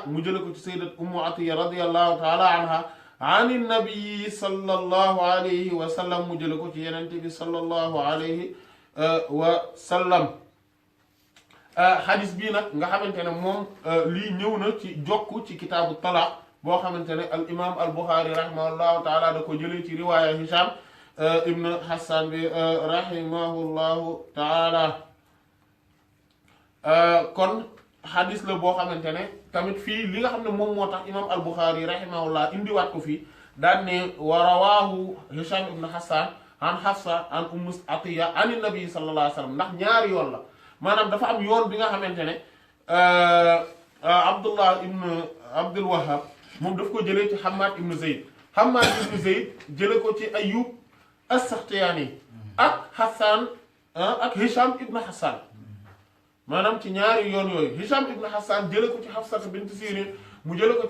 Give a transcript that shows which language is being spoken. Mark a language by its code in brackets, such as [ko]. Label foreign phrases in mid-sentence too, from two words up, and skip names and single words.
[wo] mu jële ko ci sayyidat ummu Atiya [ar] رضي الله تعالى عنها عن النبي صلى الله عليه وسلم [wo] mu jële ko ci yenente bi [ar] صلى الله عليه وسلم [wo] xadis bii nag nga xamante ne moom lii ñëw na ci jokk ci kitaabu talaq boo xamante ne al imam al Buxaari [ar] رحمه الله تعالى [wo] da ko jëlee ci riwaaya Hisham ibn Hassan bi [ar] رحمه الله تعالى [wo] kon xadis la boo xamante ne tamit fii li nga xam ne moom moo tax imam al Buxaari rahimahullah indiwaat ko fii daan ne [ar] ورواه هشام بن حسان عن حفصة عن أم عطية عن النبي صلى الله عليه وسلم [wo] ndax ñaari yoon la maanaam dafa am yoon bi nga xamante ne Abdullah ibn Abdul Wahhab moom daf ko jëlee ci Hammad ibn Zayd Hammad ibn Zayd jële ko ci Ayyub as-Saxtiyaani ak Hassan ak Hisham ibn Hassan maanaam ci ñaari yoon yooyu Hisham ibn Hassan jële ko ci Hafsa bint Sirin mu jële ko